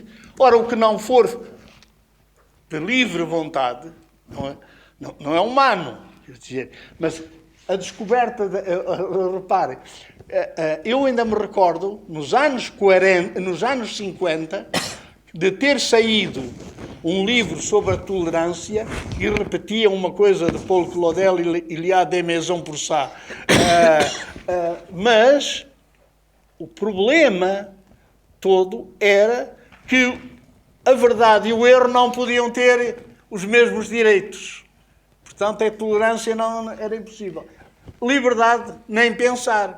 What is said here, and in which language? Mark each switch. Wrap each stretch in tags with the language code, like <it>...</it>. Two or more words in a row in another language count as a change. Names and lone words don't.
<pt>Ora, o que não for de livre vontade não é humano, quer dizer, mas a descoberta, repare, eu ainda me recordo, nos anos 50, de ter saído um livro sobre a tolerância que repetia uma coisa de Paul Claudel,</pt> <fr>Il y a des maisons pour ça.</fr> <pt>Mas o problema todo era que a verdade e o erro não podiam ter os mesmos direitos. Portanto, a tolerância não era impossível. Liberdade, nem pensar.</pt>